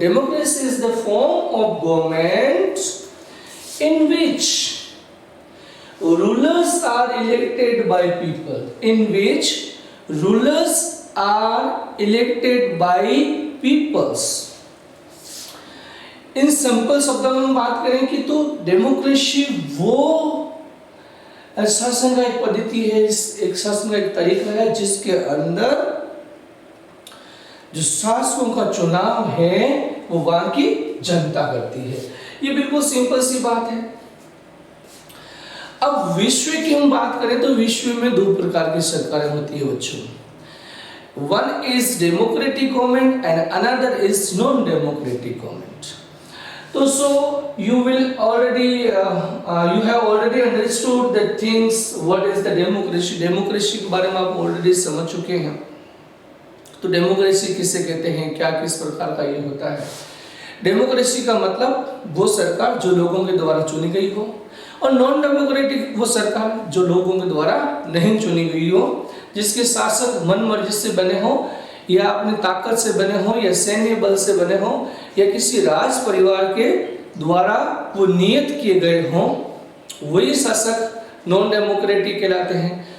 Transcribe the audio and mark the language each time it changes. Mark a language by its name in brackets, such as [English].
[English] Democracy is the form of government in which rulers are elected by people. In which rulers are elected by peoples. [Hindi] In simple शब्दों में हम बात करें कि तो democracy वो शासन का एक पद्धति है, एक शासन का एक तरीका है जिसके अंदर जो शासकों का चुनाव है वो वहां की जनता करती है. ये बिल्कुल सिंपल सी बात है. अब विश्व की हम बात करें तो विश्व में दो प्रकार की सरकारें होती है बच्चों. [English] One is democratic government and another is non-democratic government. So you will already you have already understood the things what is the democracy. Democracy [Hindi] के बारे में आप already समझ चुके हैं. तो डेमोक्रेसी किसे कहते हैं, क्या किस प्रकार का ये होता है। डेमोक्रेसी का मतलब वो सरकार जो लोगों के द्वारा चुनी गई हो, और नॉन डेमोक्रेटिक वो सरकार जो लोगों के द्वारा नहीं चुनी गई हो, जिसके शासक मन मर्जी से बने हो, या अपनी ताकत से बने हो, या सैन्य बल से बने हो, या किसी राज परिवार के द्वारा वो नियत किए गए हों, वही शासक नॉन डेमोक्रेटिक कहलाते हैं।